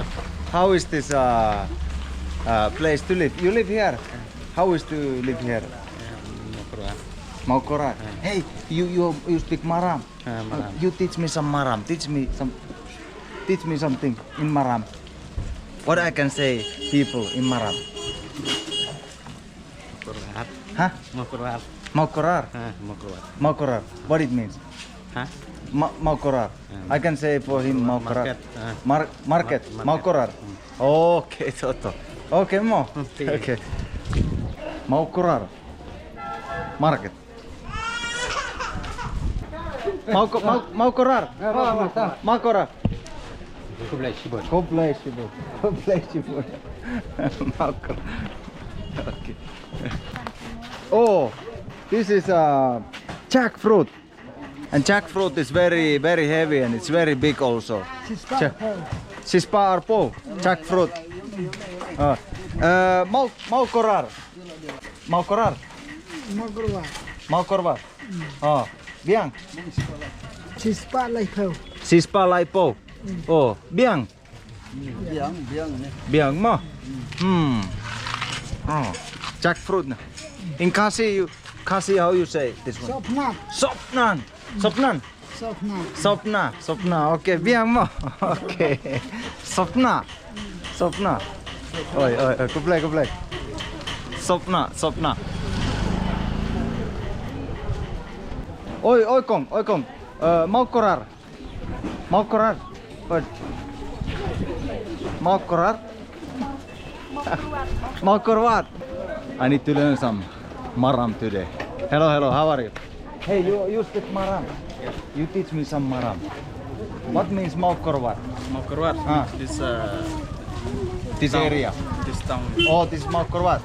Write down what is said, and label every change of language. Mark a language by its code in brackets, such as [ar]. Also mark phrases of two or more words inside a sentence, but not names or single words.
[en] How is this place to live? You live here? How is to live here? Mawkyrwat. Hey, you speak Maram. Maram. You teach me some Maram. Teach me something in Maram. What I can say, people in Maram? Mawkyrwat. Huh? Mawkyrwat. Mawkyrwat. Mawkyrwat. Mawkyrwat. What it means? Huh? Mawkyrwat. I can say for him Mawkyrwat. Market. Market. Mawkyrwat. Okay, Toto. Okay, Mo. Okay. Mawkyrwat. Market. Mawkyrwat. Mawkyrwat. Komplexibel. Mawkyrwat. Okay. Oh, this is jackfruit. And jackfruit is very heavy and it's very big also. [kha] Sispa arpo. Jackfruit. Mawkyrwat. Mawkyrwat. Oh, biang. Sispa laipo. Oh, biang. Biang mo. [en] Oh, jackfruit. In Khasi, how you say this one? [kha] Sopnan. Okay, biang mo. Okay. [en] Sopna. Oi, go play. [kha] Sopna. Oi, kong. [en] Mawkyrwat. What? Mawkyrwat. I need to learn some Maram today. Hello, how are you? Hey, you speak Maram? Yes. You teach me some Maram. What means Mawkyrwat? Mawkyrwat. This town. area. This town. Oh, this is Mawkyrwat?